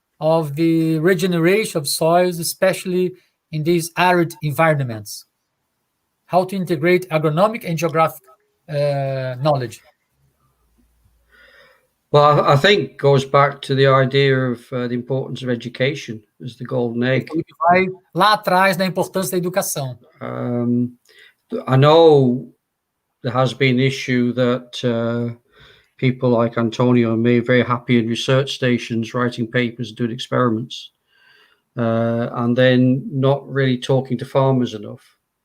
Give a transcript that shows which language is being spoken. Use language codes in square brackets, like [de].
[en] of the regeneration of soils, especially in these arid environments? How to integrate agronomic and geographic knowledge? Well, I think it goes back to the idea of the importance of education as the golden egg. [pt] Ele vai lá atrás na importância da educação. [en] I know there has been an issue that people like Antonio and me are very happy in research stations writing papers, doing experiments, and then not really talking to farmers enough.